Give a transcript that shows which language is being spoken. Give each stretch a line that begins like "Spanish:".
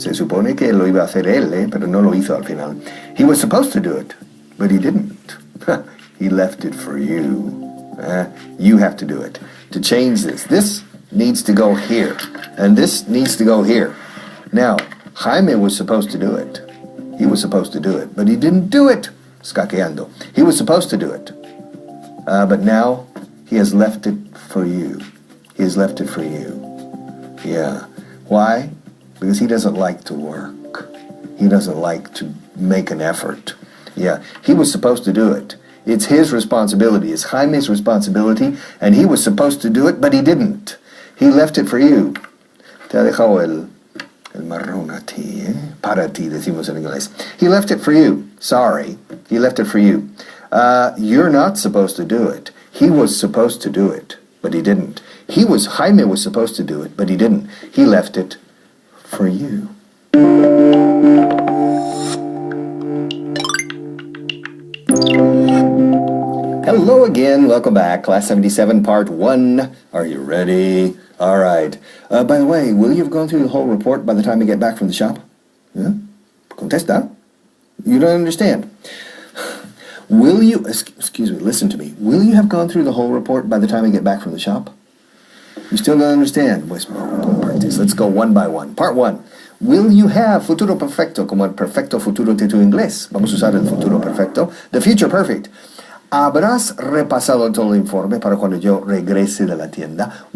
Spanish: Se supone que lo iba a hacer él, pero no lo hizo al final.
English: He was supposed to do it, but he didn't. He left it for you. You have to do it. To change this needs to go here, and this needs to go here. Now, Jaime was supposed to do it. He was supposed to do it, but he didn't do it.
Spanish: Escaqueando.
English: He was supposed to do it. But now, he has left it for you. He has left it for you. Yeah. Why? Because he doesn't like to work. He doesn't like to make an effort. Yeah. He was supposed to do it. It's his responsibility. It's Jaime's responsibility, and he was supposed to do it, but he didn't. He left it for you.
Spanish: Te ha dejado el marrón a ti, Para ti, decimos en inglés.
English: He left it for you. Sorry. He left it for you. You're not supposed to do it. He was supposed to do it, but he didn't. Jaime was supposed to do it, but he didn't. He left it for you. Hello again, welcome back, Class 77, Part 1. Are you ready? All right. By the way, will you have gone through the whole report by the time you get back from the shop? Yeah?
Spanish: Contesta.
English: You don't understand. Will you, excuse me, listen to me. Will you have gone through the whole report by the time you get back from the shop? You still don't understand. Let's go one by one. Part 1. Will you have
Spanish: futuro perfecto, como el perfecto futuro de tu inglés? Vamos a usar el futuro perfecto.
English: The future perfect.
Spanish: ¿Habrás repasado todo el informe para cuando yo regrese de la tienda?